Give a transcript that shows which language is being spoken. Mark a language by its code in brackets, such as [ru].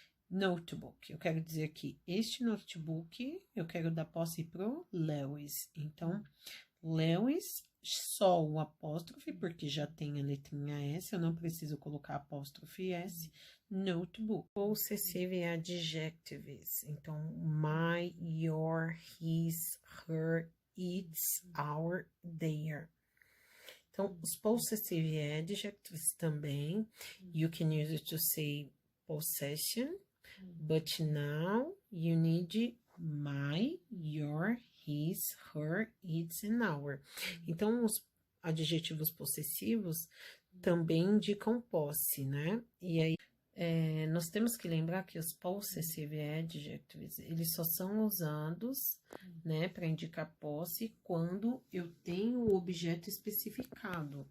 [pt] Notebook, eu quero dizer que este notebook, eu quero dar posse pro Lewis. Então, Lewis, só o apóstrofe, porque já tem a letrinha S, eu não preciso colocar apóstrofe S. Notebook. Possessive adjectives. Então, my, your, his, her, its, our, their. Então, os possessive adjectives também, [en] you can use it to say possession, but now you need my, your, his, her, its and our. [pt] Então, os adjetivos possessivos também indicam posse, né? E aí, nós temos que lembrar que os possessive adjectives, eles só são usados, né, para indicar posse quando eu tenho o objeto especificado.